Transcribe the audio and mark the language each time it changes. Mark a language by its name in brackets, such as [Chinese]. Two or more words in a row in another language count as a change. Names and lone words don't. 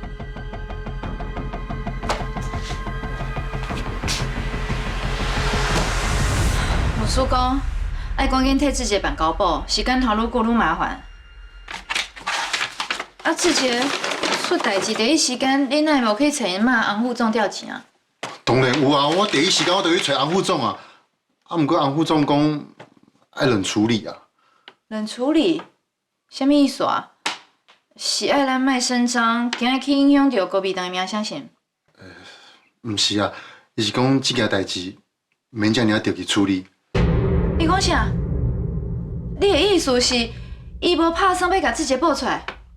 [Min Nan Chinese] 老师讲，爱赶紧替志杰办交保，时间头愈过愈麻烦。啊，志杰出代志第一时间，恁哪会无去找因妈洪副总调钱啊？当然有啊，我第一时间我就去找洪副总啊。啊，毋过洪副总讲爱冷处理啊。冷处理？什么意思啊？是爱咱卖声张，惊会去影响到高美堂的名声先？毋是啊，伊是讲这件代志免遮尔着急处理。你讲啥？你的意思是，伊无拍算要甲志杰报出来？